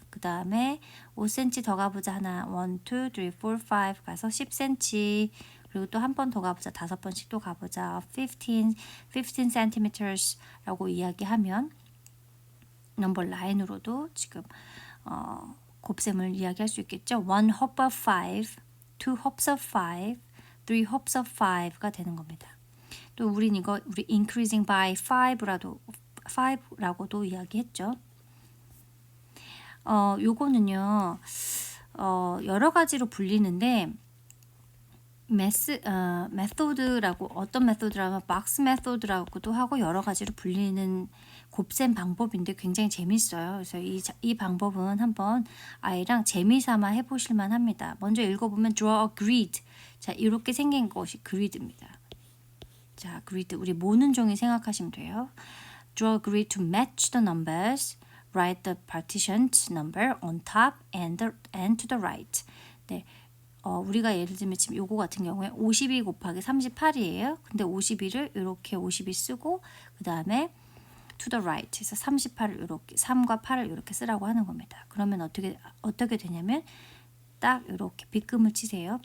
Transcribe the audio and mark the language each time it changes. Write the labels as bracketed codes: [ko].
[ko] 그 다음에 5cm 더 가보자. 하나, 1, 2, 3, 4, 5 가서 10cm. 그리고 또 한 번 더 가보자. 5번씩 또 가보자. 15 centimeters 라고 이야기하면 넘버 라인으로도 지금 곱셈을 이야기할 수 있겠죠. 1 hop of 5, 2 hops of 5, 3 hops of 5가 되는 겁니다. 또 우리 increasing by 5 라고도 이야기했죠. 요거는요. 여러 가지로 불리는데 메소드라고 어떤 메소드라면 박스 메소드라고도 하고 여러 가지로 불리는 곱셈 방법인데 굉장히 재밌어요. 그래서 이 방법은 한번 아이랑 재미삼아 해보실만 합니다. 먼저 읽어보면 draw a grid. 자, 이렇게 생긴 것이 그리드입니다. 자, 그리드 우리 모는 종이 생각하시면 돼요. [en] Draw a grid to match the numbers. Write the partitioned number on top and to the right. [ko] 네. 우리가 예를 들면 지금 요거 같은 경우에 52 곱하기 38이에요. 근데 52를 이렇게 52 쓰고 그 다음에 to the right 해서 38을 이렇게 3과 8을 이렇게 쓰라고 하는 겁니다. 그러면 어떻게 되냐면 딱 이렇게 빗금을 치세요.